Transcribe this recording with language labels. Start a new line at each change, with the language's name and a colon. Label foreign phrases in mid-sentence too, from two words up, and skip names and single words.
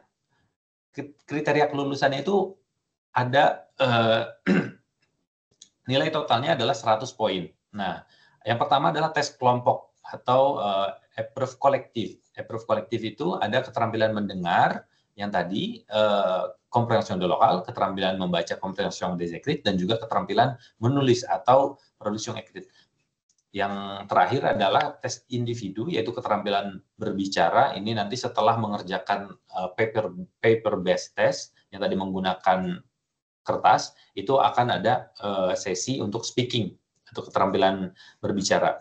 Indonesian: Kriteria kelulusannya itu ada nilai totalnya adalah 100 poin. Nah, yang pertama adalah tes kelompok atau approve kolektif. Approve kolektif itu ada keterampilan mendengar yang tadi,
French: compréhension de l'oral,
Indonesian: keterampilan membaca
French: compréhension des écrits,
Indonesian: dan juga keterampilan menulis atau
French: production écrite.
Indonesian: Yang terakhir adalah tes individu, yaitu keterampilan berbicara. Ini nanti setelah mengerjakan
English: paper based test
Indonesian: yang tadi menggunakan kertas, itu akan ada sesi untuk speaking, untuk keterampilan berbicara.